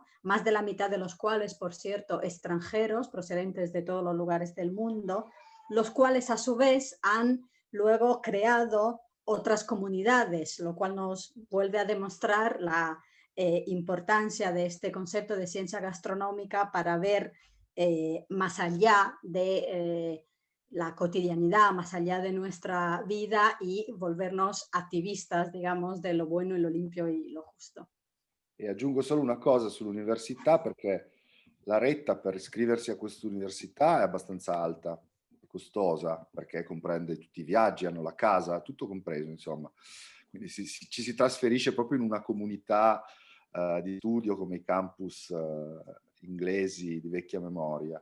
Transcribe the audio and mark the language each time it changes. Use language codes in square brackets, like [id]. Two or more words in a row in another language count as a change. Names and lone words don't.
[es] más de la mitad de los cuales, por cierto, extranjeros procedentes de todos los lugares del mundo, los cuales a su vez han luego creado otras comunidades, lo cual nos vuelve a demostrar la importancia de este concepto de ciencia gastronómica para ver más allá de la cotidianidad, más allá de nuestra vida y volvernos attivistas, digamos, de lo bueno y lo limpio y lo justo. [it] E aggiungo solo una cosa sull'università, perché la retta per iscriversi a questa università è abbastanza alta, costosa, perché comprende tutti i viaggi, hanno la casa, tutto compreso, insomma. Quindi ci si trasferisce proprio in una comunità di studio come i campus inglesi di vecchia memoria.